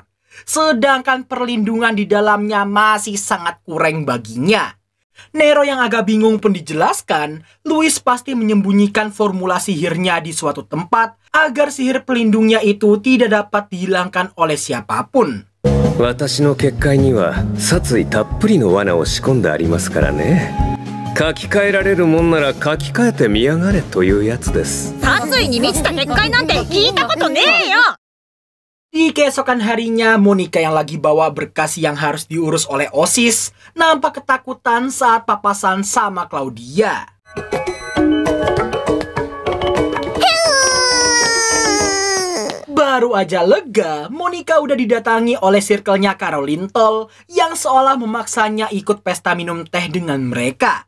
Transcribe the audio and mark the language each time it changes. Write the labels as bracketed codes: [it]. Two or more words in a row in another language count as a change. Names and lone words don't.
[id] Sedangkan perlindungan di dalamnya masih sangat kurang baginya. Nero yang agak bingung pun dijelaskan, Louis pasti menyembunyikan formula sihirnya di suatu tempat agar sihir pelindungnya itu tidak dapat dihilangkan oleh siapapun. [ja] 私の結界には殺意たっぷりの罠を仕込んでありますからね。書き換えられるもんなら書き換えてみやがれというやつです。殺意に満ちた結界なんて聞いたことねえよ。 [id] Di keesokan harinya, Monica yang lagi bawa berkas yang harus diurus oleh OSIS nampak ketakutan saat papasan sama Claudia. Baru aja lega, Monica udah didatangi oleh circle-nya Caroline Toll yang seolah memaksanya ikut pesta minum teh dengan mereka.